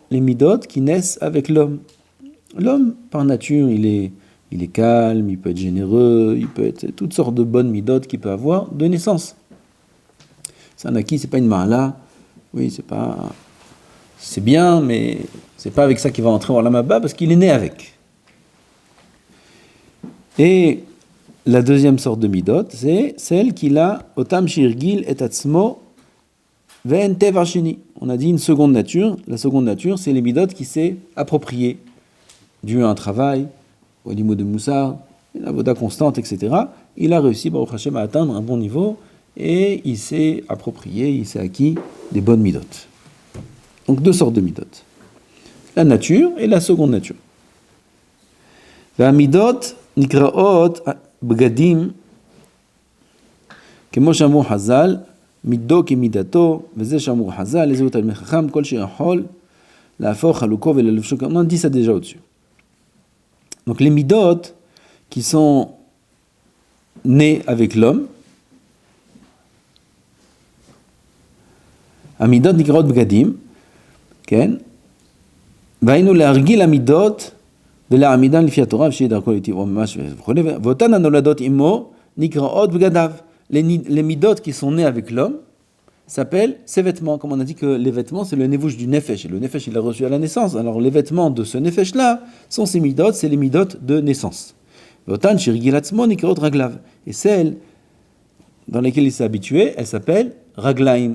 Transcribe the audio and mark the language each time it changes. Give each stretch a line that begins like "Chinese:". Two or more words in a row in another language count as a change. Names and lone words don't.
French: Les midot qui naissent avec l'homme. L'homme, par nature, il est calme, il peut être généreux, il peut être toutes sortes de bonnes midot qu'il peut avoir de naissance. C'est un acquis, c'est pas une ma'ala. Oui, c'est bien, mais c'est pas avec ça qu'il va entrer au
Hebrew: עולם הבא
French: parce qu'il est né avec. Et la deuxième sorte de midot, c'est celle qu'il a
Hebrew: אותם שהרגיל את עצמו והן טבע שני.
French: On a dit une seconde nature. La seconde nature, c'est les midot qui s'est approprié dû à un travail, au niveau de Moussar, une avoda constante, etc. Il a réussi, Baruch Hashem, à atteindre un bon niveau et il s'est approprié, il s'est acquis des bonnes midot. Donc deux sortes de midot. La nature et la seconde nature.
Hebrew: והמידות נקראות בגדים, כמו שאמרו חז"ל, מידו כמידתו, וזה שאמרו חז"ל, לזהו תלמיד חכם, כל שיכול להפוך חלוקו וללבשו.
French: On en dit ça déjà au-dessus. Donc les midot qui sont nés avec l'homme,
Hebrew: המidot נקראות בגדים, כן? והיינו להרגיל המידות ולהעמידן לפי התורה ושיהיה דרכו לטבעו ממש וכו' ואותן הנולדות עמו נקראות בגדיו.
French: Les midot qui sont nés avec l'homme s'appellent ses vêtements. Comme on a dit que les vêtements c'est le nevouch du nefesh, et le nefesh il l'a reçu à la naissance. Alors les vêtements de ce nefesh là sont ces midot, c'est les midot de naissance. Et celle dans lesquelles il s'est habitué, elle s'appelle raglaim.